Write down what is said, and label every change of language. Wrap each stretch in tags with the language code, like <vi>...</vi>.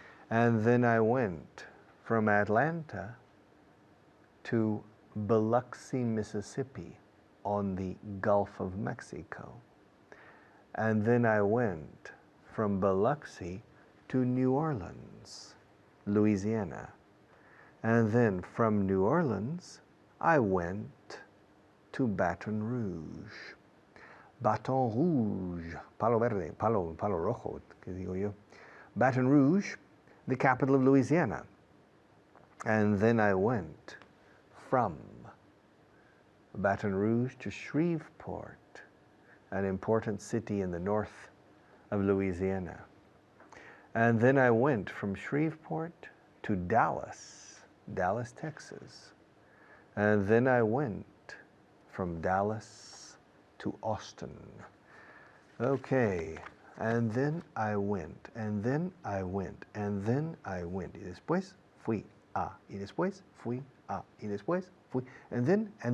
<en>And then I went from Atlanta to Biloxi, Mississippi on the Gulf of Mexico. And then I went from Biloxi to New Orleans, Louisiana. And then from New Orleans, I went to Baton Rouge.</en> <es>Baton Rouge, palo verde, palo rojo, que digo yo.</es> <en>Baton Rouge, the capital of Louisiana. And then I went from Baton Rouge to Shreveport, an important city in the north of Louisiana. And then I went from Shreveport to Dallas, Texas. And then I went from Dallas to Austin. Okay, and then I went, and then I went, and then I went.</en> <es>Y después fui a, y después fui a, y después fui,</es> <en>and then.</en>